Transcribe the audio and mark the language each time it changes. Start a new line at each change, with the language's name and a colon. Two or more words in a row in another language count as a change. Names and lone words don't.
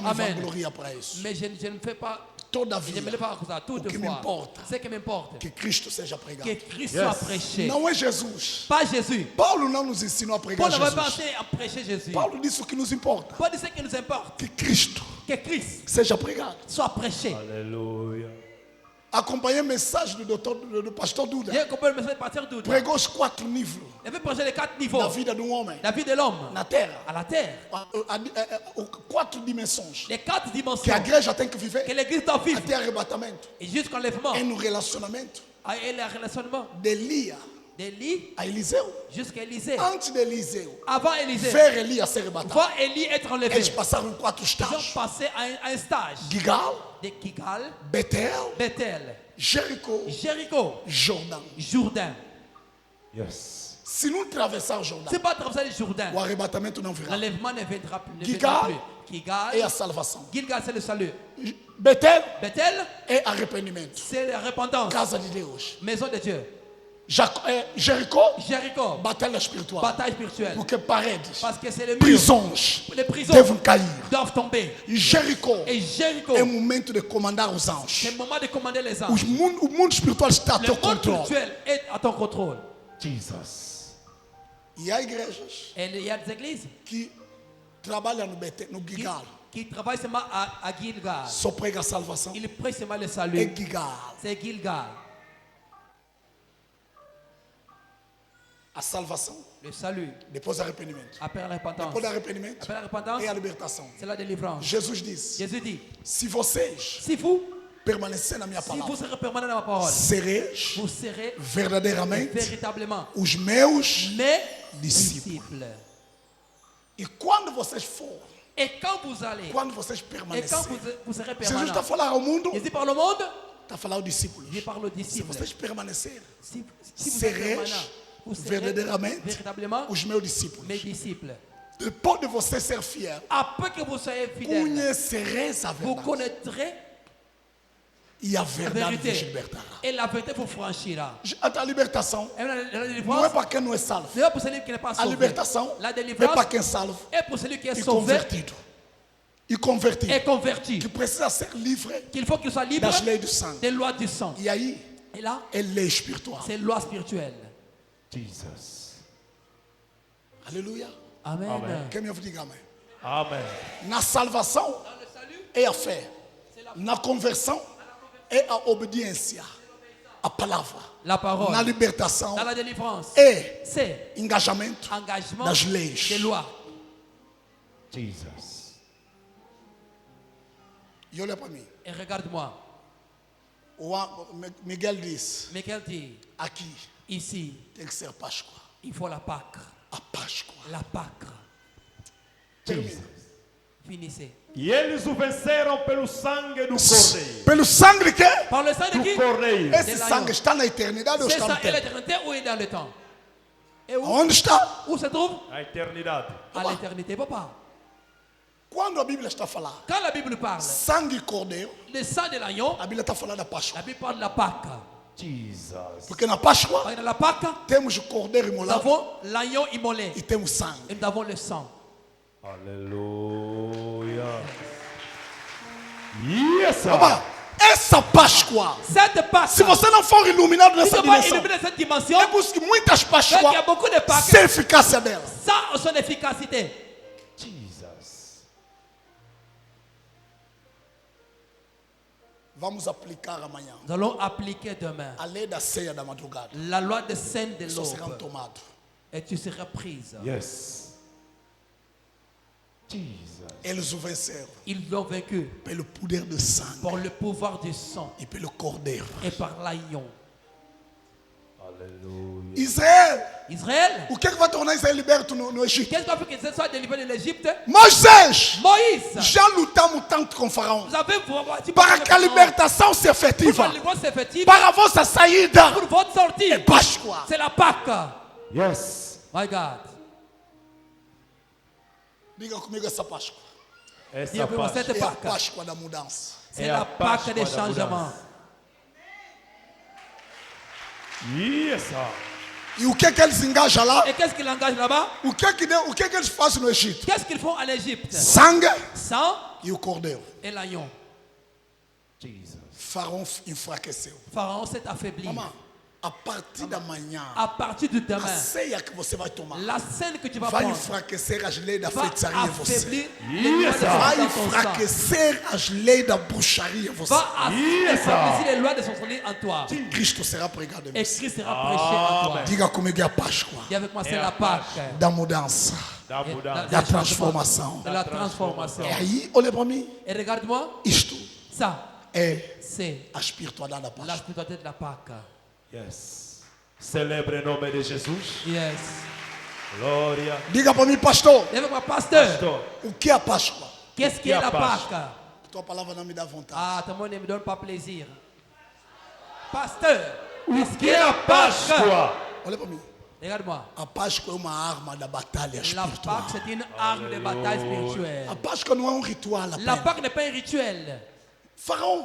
Portuguese: não me Amen. vangloria para isso.
French: Mais je ne fais pas, je
Portuguese: Todavia,
French: ne me lève pas à ça.
Portuguese: o que
French: Toutefois,
Portuguese: m'importa
French: ce qui m'importe,
Portuguese: que Cristo seja que pregado.
French: Christ Yes. soit prêché.
Portuguese: Não é Jesus.
French: Pas Jésus.
Portuguese: Paulo não nos ensinou a
French: Paul
Portuguese: pregar
French: n'avait pas
Portuguese: Jesus.
French: pensé à prêcher Jésus.
Portuguese: Paulo disse o que nos importa.
French: Paul dit ce qui nous importe,
Portuguese: Que Cristo
French: que Christ
Portuguese: seja pregado.
French: soit prêché. Hallelujah.
Portuguese: Acompanhei a mensagem do pastor Duda.
French: J'ai compris le message de partir d'où?
Portuguese: Pregou os 4 níveis
French: Il avait prêché les 4 niveaux.
Portuguese: da vida de um homem
French: La vie de l'homme
Portuguese: na terra.
French: à la terre.
Portuguese: 4 dimensões
French: Les 4
Portuguese: que a
French: dimensions
Portuguese: igreja tem que que viver
French: l'église doit vivre.
Portuguese: até arrebatamento.
French: Et jusqu'au enlèvement.
Portuguese: É no relacionamento
French: Et le relationnement
Portuguese: de Elia
French: d'Élie
Portuguese: a Eliseu.
French: jusqu'à Élisée.
Portuguese: Antes de Eliseu
French: Avant Élisée.
Portuguese: ver Elias ser arrebatado,
French: Voir Élie être enlevé.
Portuguese: eles passaram 4
French: Ils ont
Portuguese: estágios:
French: passé à un stage
Portuguese: Gigal,
French: de Kigal,
Portuguese: Betel,
French: Bethel,
Portuguese: Jericó,
French: Jéricho,
Portuguese: Jordão.
French: Jourdain. Yes.
Portuguese: Se não atravessar o Jordão,
French: C'est pas traverser le Jourdain.
Portuguese: o arrebatamento não virá.
French: L'enlèvement ne viendra plus.
Portuguese: Gigal
French: plus. Kigal,
Portuguese: é a salvação.
French: Gilgal, c'est le salut.
Portuguese: Betel
French: Bethel,
Portuguese: é arrependimento.
French: c'est la repentance.
Portuguese: Casa de Deus.
French: Maison de Dieu.
Portuguese: Jericó,
French: Jéricho,
Portuguese: batalha espiritual.
French: bataille spirituelle.
Portuguese: Porque paredes,
French: Parce que c'est le mur.
Portuguese: prisões
French: Les prisons
Portuguese: devem cair.
French: doivent tomber.
Portuguese: E Jericó
French: Et Jéricho,
Portuguese: é o momento de comandar os
French: c'est
Portuguese: anjos.
French: le moment de commander les anges.
Portuguese: O mundo espiritual está a
French: Le
Portuguese: teu
French: monde
Portuguese: controle.
French: spirituel est à ton contrôle.
Portuguese: Jesus. E há igrejas
French: Et il y a des églises
Portuguese: que trabalham no Betel, no Gigal.
French: qui travaillent seulement à Gilgal.
Portuguese: Só prega a salvação.
French: Ils prêchent seulement le
Portuguese: É
French: salut.
Portuguese: Gigal.
French: C'est Gilgal.
Portuguese: A salvação.
French: Le salut.
Portuguese: Depois arrependimento.
French: Après la repentance.
Portuguese: Depois do arrependimento
French: Après la repentance,
Portuguese: é a libertação.
French: c'est la délivrance.
Portuguese: Jesus disse:
French: Jésus dit,
Portuguese: se vocês
French: si vous
Portuguese: permanecerem na minha
French: Si vous
Portuguese: palavra,
French: serez permanent dans ma parole,
Portuguese: sereis
French: vous serez
Portuguese: verdadeiramente
French: véritablement
Portuguese: os meus.
French: mes
Portuguese: Discípulos.
French: disciples.
Portuguese: E quando vocês forem,
French: Et quand vous allez,
Portuguese: quando vocês
French: et quand
Portuguese: permanecerem,
French: vous serez
Portuguese: Jesus
French: permanent,
Portuguese: está a falar ao mundo,
French: Jésus parle au monde,
Portuguese: está a falar aos discípulos.
French: je parle aux
Portuguese: Se
French: disciples.
Portuguese: vocês permanecerem,
French: Si vous êtes
Portuguese: sereis
French: permanent, vous serez
Portuguese: verdadeiramente
French: véritablement
Portuguese: os meus discípulos.
French: mes disciples.
Portuguese: Depois de você ser fiel,
French: Après que vous soyez fidèles,
Portuguese: conhecereis a
French: vous
Portuguese: verdade.
French: connaîtrez
Portuguese: E a
French: la
Portuguese: verdade vos
French: vérité.
Portuguese: libertará.
French: Et la vérité vous franchira.
Portuguese: A libertação
French: Et la
Portuguese: não é
French: délivrance,
Portuguese: para quem não é salvo.
French: ce n'est pas pour celui qui n'est pas
Portuguese: A
French: sauvé.
Portuguese: libertação
French: La
Portuguese: é para
French: délivrance
Portuguese: quem é salvo
French: est pour celui qui est
Portuguese: e
French: sauvé
Portuguese: convertido. E convertido.
French: et converti.
Portuguese: Que precisa ser livre
French: Qu'il faut qu'il soit libre
Portuguese: das leis do sangue.
French: des lois du sang.
Portuguese: E aí
French: Et là,
Portuguese: é lei espiritual.
French: c'est loi spirituelle.
Portuguese: Jesus. Aleluia. Amen. Amen. Quem me ouve, diga amém. Amen. Na salvação
French: Dans le salut,
Portuguese: é a fé. Na conversão é a obediência. A palavra.
French: La parole.
Portuguese: Na libertação.
French: Dans la délivrance.
Portuguese: É
French: C'est
Portuguese: engajamento
French: engagement
Portuguese: das leis.
French: des lois.
Portuguese: Jesus. E olha para mim.
French: Et regarde-moi.
Portuguese: Miguel disse,
French: Michael dit,
Portuguese: aqui
French: ici,
Portuguese: tem que ser Páscoa.
French: il faut la Pâque.
Portuguese: A Páscoa.
French: La Pâque.
Portuguese: Termina.
French: Finissez.
Portuguese: E eles o venceram pelo sangue do cordeiro. Pelo sangue de quê?
French: Par le sang de qui?
Portuguese: Do cordeiro. Esse
French: De
Portuguese: sangue
French: l'agneau.
Portuguese: está na eternidade ou
French: C'est
Portuguese: está
French: ça
Portuguese: no
French: et
Portuguese: tempo?
French: l'éternité ou est dans le temps? Et où?
Portuguese: Onde está?
French: Où se trouve?
Portuguese: A eternidade.
French: À l'éternité, papa.
Portuguese: Quando a Bíblia está falando
French: Quand la Bible parle,
Portuguese: sangue e cordeiro,
French: le sang de l'agneau,
Portuguese: a Bíblia está falando da Páscoa.
French: la Bible parle de la Pâque.
Portuguese: Jesus. Porque na Páscoa
French: Parce que dans la Pâque,
Portuguese: temos o cordeiro
French: nous
Portuguese: imolado
French: avons l'agneau immolé
Portuguese: e temos sangue.
French: et nous avons le sang.
English: Aleluia. Yes, sir.
Portuguese: Opa, essa Páscoa,
French: Cette Pâque,
Portuguese: se você não for iluminado
French: si tu
Portuguese: nessa
French: ne pas
Portuguese: dimensão,
French: illuminer cette dimension,
Portuguese: é por isso que muitas
French: parce qu'il y a
Portuguese: Páscoas,
French: beaucoup de Pâques
Portuguese: sem eficácia dela.
French: sans son efficacité.
Portuguese: Jesus. Vamos aplicar amanhã
French: Nous allons appliquer demain
Portuguese: a lei da ceia da madrugada.
French: la loi de scène de
Portuguese: Só serão
French: l'aube
Portuguese: tomados.
French: et tu seras prise. Yes.
Portuguese: Jesus. Eles o venceram
French: Ils l'ont vaincu
Portuguese: pelo poder do sangue
French: par le pouvoir du sang
Portuguese: e pelo cordeiro.
French: et par l'agneau.
Portuguese: Aleluia. Israel,
French: Israël,
Portuguese: o que é que vai tornar Israel liberto no Egito?
French: qu'est-ce qui a fait que ce soit délivré de l'Égypte?
Portuguese: Moisés,
French: Moïse,
Portuguese: já lutamos tanto com Faraó
French: vous avez combattu
Portuguese: para que a libertação se
French: pour que
Portuguese: efetiva,
French: la délivrance s'effective,
Portuguese: para a vossa saída.
French: pour votre sortie.
Portuguese: É Páscoa.
French: C'est la Pâque. Yes.
English: My God.
Portuguese: Diga comigo essa Páscoa. Essa Diga pour parte.
French: cette
Portuguese: É a
French: Pâque.
Portuguese: Páscoa da mudança.
French: C'est Et la la Pâque Pâque des de la changements.
English: Yes, sir.
Portuguese: E o que é que eles engajam lá?
French: Et qu'est-ce qu'il engage là-bas?
Portuguese: O que é que eles fazem no Egito?
French: Qu'est-ce qu'ils font en Égypte?
Portuguese: Sangue
French: Sang
Portuguese: e o cordeiro.
French: et l'agneau.
Portuguese: Jesus. Faraó enfraqueceu.
French: Pharaon s'est affaibli.
Portuguese: Mamãe, a partir da manhã,
French: À partir de
Portuguese: a
French: demain,
Portuguese: ceia que você vai tomar
French: la scène que tu vas
Portuguese: vai
French: prendre
Portuguese: enfraquecer as leis da
French: va
Portuguese: feitiçaria em você.
French: affaiblir les lois de
Portuguese: Vai
French: son sang.
Portuguese: enfraquecer as leis da bruxaria em você.
French: Va affaiblir les lois de son sang en toi.
Portuguese: Cristo será pregado em
French: Et
Portuguese: você.
French: Christ sera prêché en toi.
Portuguese: Diga comigo, é a Páscoa
French: Dis avec moi, c'est la Pâque.
Portuguese: da mudança, Da
French: Et
Portuguese: mudança. da transformação.
French: De la transformation.
Portuguese: É aí, olha para mim,
French: Et regarde-moi,
Portuguese: isto
French: ça,
Portuguese: é
French: c'est
Portuguese: a espiritualidade da
French: la
Portuguese: Páscoa.
French: spiritualité de la Pâque. Yes.
Portuguese: Celebre em nome de Jesus. Yes. Glória. Diga para mim, pastor,
French: Dis avec moi, pasteur,
Portuguese: Pastor. o que é a Páscoa?
French: qu'est-ce qui est la Pâque? Pâque?
Portuguese: Tua palavra não me dá vontade.
French: Ah, ton mot ne me donne pas plaisir. Pasteur,
Portuguese: O
French: qu'est-ce qui
Portuguese: que
French: est
Portuguese: é
French: la
Portuguese: a
French: Pâque?
Portuguese: Páscoa? Olha para mim.
French: Regarde-moi.
Portuguese: A Páscoa é uma arma da batalha
French: La
Portuguese: espiritual.
French: Pâque, c'est une arme de bataille
Portuguese: A
French: spirituelle.
Portuguese: Páscoa não é um ritual
French: La
Portuguese: apenas.
French: Pâque n'est pas un rituel.
Portuguese: Faraó